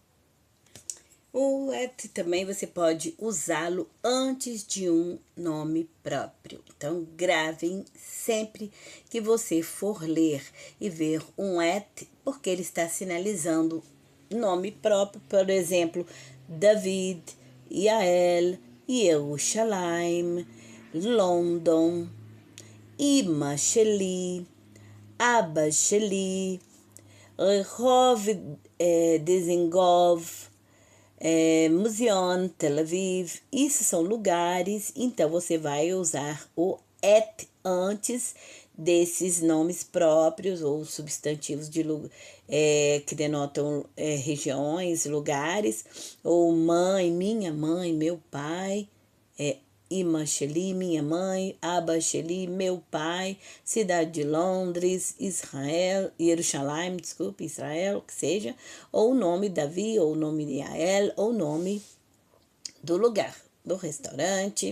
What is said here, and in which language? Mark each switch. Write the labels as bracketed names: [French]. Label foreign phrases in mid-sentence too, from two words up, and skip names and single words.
[Portuguese] O et também você pode usá-lo antes de um nome próprio. Então, gravem sempre que você for ler e ver um et, porque ele está sinalizando nome próprio, por exemplo, David, Yael, Yerushalayim, [Hebrew] London, אמא שלי, אבא שלי, רחוב דיזנגוף, מוזיאון, Tel Aviv, [Portuguese] isso são lugares, então você vai usar o et antes desses nomes próprios ou substantivos que denotam regiões, lugares, ou mãe, minha mãe, meu pai, [Hebrew] אמא שלי, [Portuguese] minha mãe, [Hebrew] אבא שלי, [Portuguese] meu pai, cidade de Londres, Israel, Jerusalém, desculpe, Israel, que seja, ou o nome Davi, ou o nome de Yael, ou o nome do lugar, do restaurante.